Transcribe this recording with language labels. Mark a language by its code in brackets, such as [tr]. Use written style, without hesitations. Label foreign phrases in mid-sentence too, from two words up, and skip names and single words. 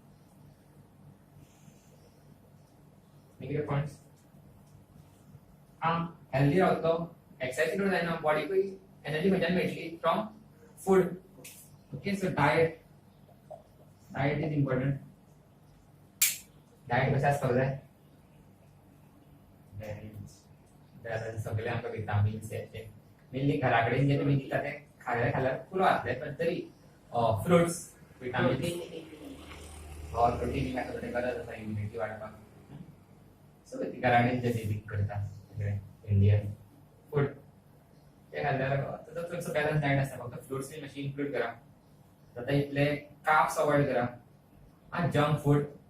[kok] कितें पॉइंट्स हेल्दी रावतलो एक्सरसाइज करून जायना बॉडीकूय एनर्जी खंयच्यान मेळटली [en] from food okay so diet is important [kok] डायट कशें आसपाक जाय बॅलन्स सगळे आमकां विटामिन्स येते मेनली घरा कडेन जे तुमी दिता ते खाल्यार पुरो जातले पण तरी [en] fruits vitamins [kok] और प्रोटीन गरज आसा इम्युनिटी वाडपाक सो घरा कडेन जे बेबीक करता [en] Indian food [kok] ते खाल्ल्यार चडसो [en] balance diet [kok] आसता फक्त फ्रुट्स बी मातशी इन्क्लूड करा जाता इतले कार्ब्स अवॉइड करा [en] junk food